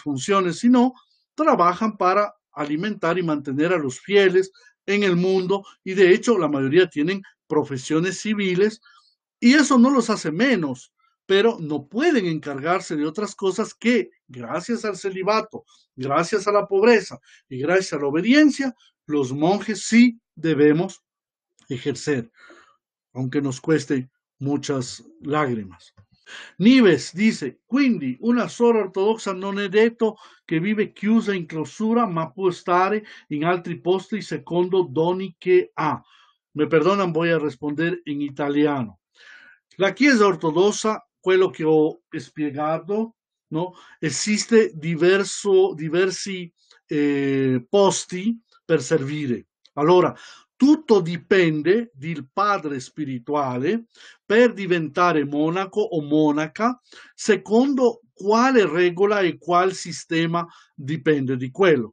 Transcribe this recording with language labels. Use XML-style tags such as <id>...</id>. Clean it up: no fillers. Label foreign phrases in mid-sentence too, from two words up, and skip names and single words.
<es>funciones, sino trabajan para alimentar y mantener a los fieles en el mundo, y de hecho la mayoría tienen profesiones civiles, y eso no los hace menos, pero no pueden encargarse de otras cosas que, gracias al celibato, gracias a la pobreza y gracias a la obediencia, los monjes sí debemos ejercer, aunque nos cueste muchas lágrimas.</es> <it>Nives dice, quindi una sola ortodossa non è detto che vive chiusa in clausura, ma può stare in altri posti secondo doni che ha.</it> <es>Me perdonan, voy a responder</es> <it>in italiano. La Chiesa ortodossa, quello che ho spiegato, no? Esiste diversi posti per servire. Allora, tutto dipende dal padre spirituale per diventare monaco o monaca, secondo quale regola e quale sistema dipende di quello.</it>